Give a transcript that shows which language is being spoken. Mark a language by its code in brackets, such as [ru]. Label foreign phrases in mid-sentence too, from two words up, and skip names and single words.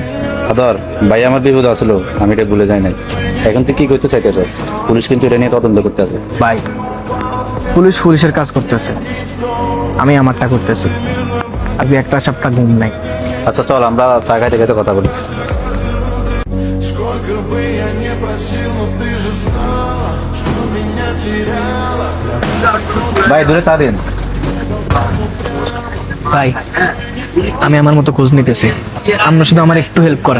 [bn] আদর ভাই আমার বিপদ আসলো, আমি এটা ভুলে যাই নাই। এখন তুই কি করতে চাইতেছ? পুলিশ কিন্তু এটা নিয়ে তদন্ত করতে আছে। ভাই পুলিশের কাজ করতেছে, আমি আমারটা করতেছি। আজকে একটা সপ্তাহ ঘুম নাই। আচ্ছা চল আমরা চা খাইতে খাইতে কথা বলি। [ru] Сколько бы я не просил, но ты же знала, что меня теряла. [bn] ভাই দূরে চা দিন। ভাই আমি আমার মতো খোঁজ নিতেছি, আপনি শুধু আমার একটু হেল্প করেন।